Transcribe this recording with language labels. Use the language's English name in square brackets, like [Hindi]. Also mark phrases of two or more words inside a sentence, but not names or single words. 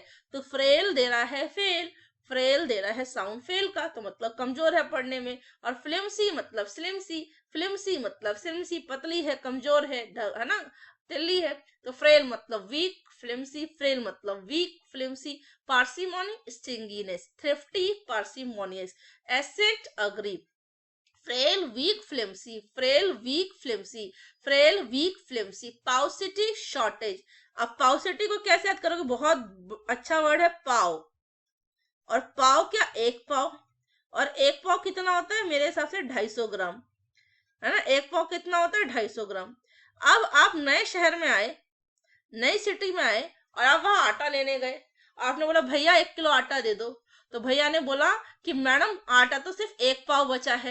[Hindi] तो फ्रेल दे रहा है फेल, फ्रेल दे रहा है साउंड फेल का, तो मतलब कमजोर है पढ़ने में। और फिल्मसी मतलब स्लिमसी, फिल्मसी मतलब स्लिमसी, पतली है, कमजोर है ना, तिल्ली है। तो फ्रेल मतलब [English] weak, flimsy, [Hindi] फ्रेल मतलब [English] weak, flimsy. parsimony stinginess, thrifty parsimonious, asset agree, frail weak flimsy, frail weak flimsy, frail weak flimsy, paucity shortage। [Hindi] अब paucity को कैसे याद करोगे, बहुत अच्छा वर्ड है पाव, और पाव क्या, एक पाव, और एक पाव कितना होता है, मेरे हिसाब से 250 ग्राम, है ना, एक पाव कितना होता है, 250 ग्राम। अब आप नए शहर में आए, नई सिटी में आए, और आप वहां आटा लेने गए, आपने बोला भैया 1 किलो आटा दे दो, तो भैया ने बोला कि मैडम आटा तो सिर्फ एक पाव बचा है।